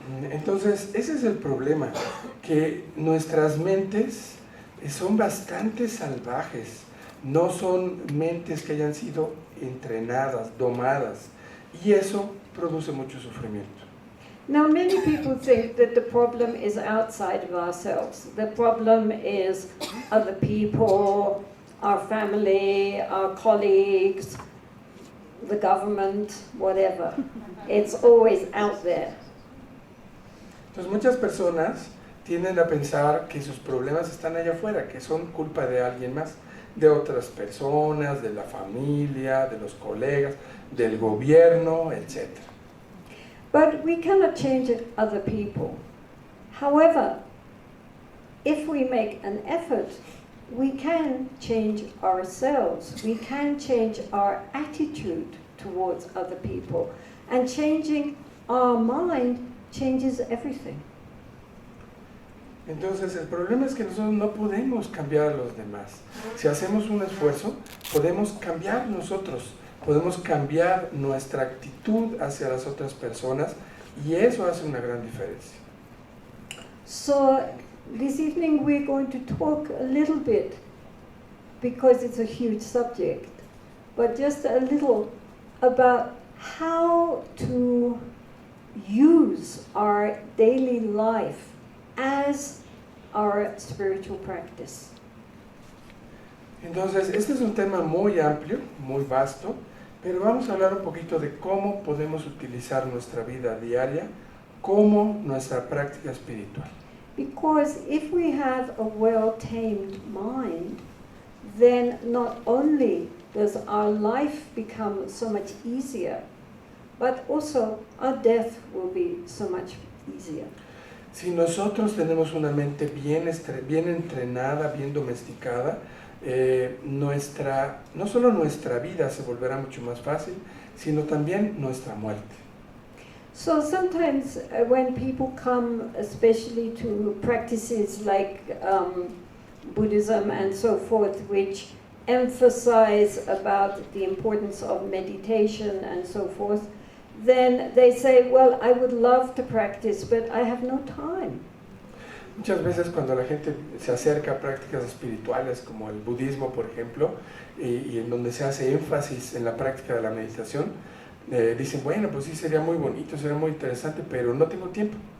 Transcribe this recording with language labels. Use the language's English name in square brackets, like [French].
[Spanish] Entonces, ese es el problema, que nuestras mentes son bastante salvajes, no son mentes que hayan sido entrenadas, domadas, y eso produce mucho sufrimiento. [English] Now, many people think that the problem is outside of ourselves. The problem is other people, our family, our colleagues, the government, whatever. It's always out there. [Spanish] Entonces muchas personas tienden a pensar que sus problemas están allá afuera, que son culpa de alguien más, de otras personas, de la familia, de los colegas, del gobierno, etc. [English] But we cannot change other people. However, if we make an effort, we can change ourselves. We can change our attitude towards other people. And changing our mind changes everything. [Spanish] Entonces, el problema es que nosotros no podemos cambiar a los demás. Si hacemos un esfuerzo, podemos cambiar nosotros, podemos cambiar nuestra actitud hacia las otras personas y eso hace una gran diferencia. [English] So, this evening we're going to talk a little bit, because it's a huge subject, but just a little about how to use our daily life as our spiritual practice. [Spanish] Entonces, este es un tema muy amplio, muy vasto, pero vamos a hablar un poquito de cómo podemos utilizar nuestra vida diaria como nuestra práctica espiritual. [English] Because if we have a well-tamed mind, then not only does our life become so much easier, but also our death will be so much easier. [Spanish] Si nosotros tenemos una mente bien entrenada, bien domesticada, no solo nuestra vida se volverá mucho más fácil, sino también nuestra muerte. [English] So sometimes when people come, especially to practices like Buddhism and so forth, which emphasize about the importance of meditation and so forth, then they say, well, I would love to practice, but I have no time. [Spanish] Muchas veces cuando la gente se acerca a prácticas espirituales como el budismo, por ejemplo, y en donde se hace énfasis en la práctica de la meditación, dicen, bueno, pues sí, sería muy bonito, sería muy interesante, pero no tengo tiempo.